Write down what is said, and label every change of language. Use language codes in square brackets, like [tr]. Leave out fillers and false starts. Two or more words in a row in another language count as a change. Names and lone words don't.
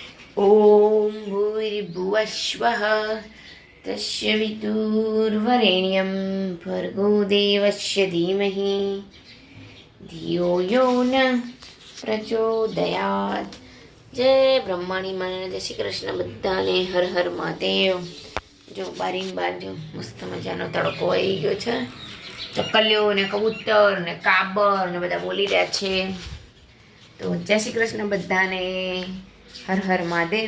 [sa] ॐ भूर्भुवस्वः तस्य विदुर्वरेण्यं भर्गो देवस्य धीमहि धियो यो न प्रचोदयात्। [gu] जय બ્રહ્માણી માં જય શ્રી કૃષ્ણ બધાને હર હર મહાદેવ। જો બારીન બાર જો મસ્ત મજાનો તડકો આવી ગયો છે। ચકલીઓ ને કબૂતર ને કાબર ને બધા બોલી રહ્યા છે। તો જય શ્રી કૃષ્ણ બધાને, હર હર મહાદેવ।